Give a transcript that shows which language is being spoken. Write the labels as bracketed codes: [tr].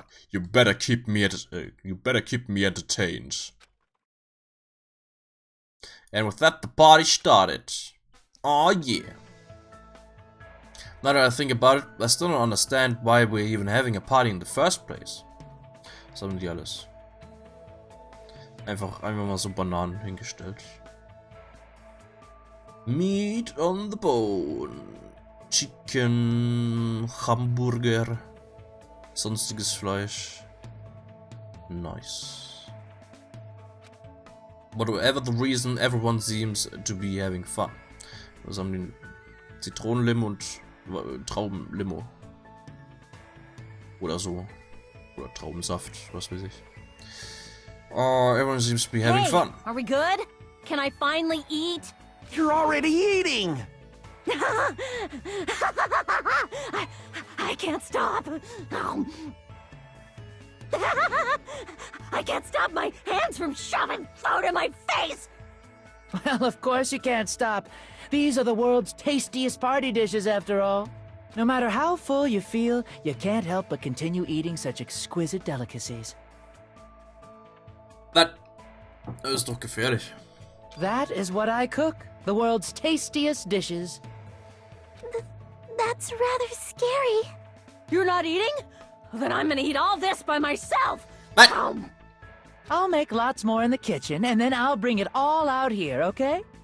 [en] You better keep me entertained. And with that, the party started. Oh yeah. Now that I think about it, I still don't understand why we're even having a party in the first place. [de] Sammeln die alles. Einfach mal so Bananen hingestellt. [en] Meat on the bone. Chicken, Hamburger, [de] sonstiges Fleisch. [en] Nice. Whatever the reason, everyone seems to be having fun. [de] Was haben die? Zitronenlimo und Traubenlimo. Oder so. Oder Traubensaft, was weiß ich. [en] Oh, everyone seems to be having fun. Are we good? Can I finally eat? You're already eating! I can't stop. I can't stop my hands from shoving food in my face. Well, of course you can't stop. These are the world's tastiest party dishes, after all. No matter how full you feel, you can't help but continue eating such exquisite delicacies. [de] Das ist doch gefährlich. [en] That is what I cook. The world's tastiest dishes. That's rather scary. You're not eating? Then I'm gonna eat all this by myself. What? I'll make lots more in the kitchen, and then I'll bring it all out here, okay?